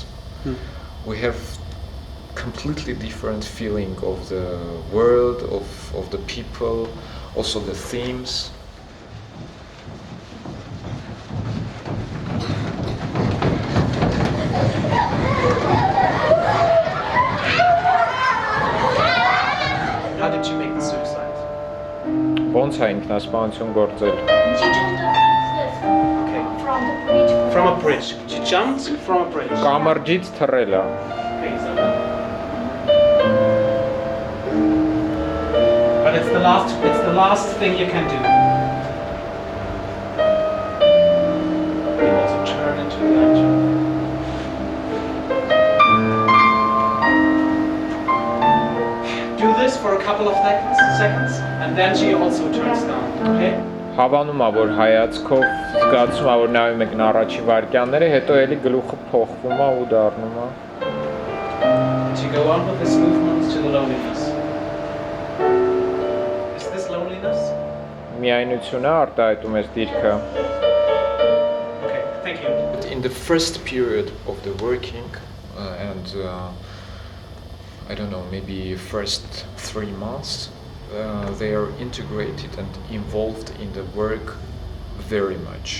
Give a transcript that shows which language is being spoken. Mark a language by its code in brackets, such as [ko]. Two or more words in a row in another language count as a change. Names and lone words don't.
[en] We have completely different feeling of the world, of the people, also the themes. How did you make the suicide? [hy] Ոնց է ինքնասպանություն գործել։ [en] Okay. From a bridge. She jumped from a bridge. [hy] Կամրջից թռել է։ [en] Okay, so. But it's the last thing you can do. You also turn into the action. Do this for a couple of seconds, and then she also turns down, okay? [hy] Հավանում է, որ հայացքով զգացում է, որ նայում եք առաջի վայրկյանները, հետո էլի գլուխը փոխվում է ու դառնում է։ [en] To go on with this movement to the loneliness. Is this loneliness? [hy] Միայնությունը արտահայտում ես դիրքը։ [en] Okay, thank you. In the first period of the working and I don't know, maybe first 3 months, they are integrated and involved in the work very much.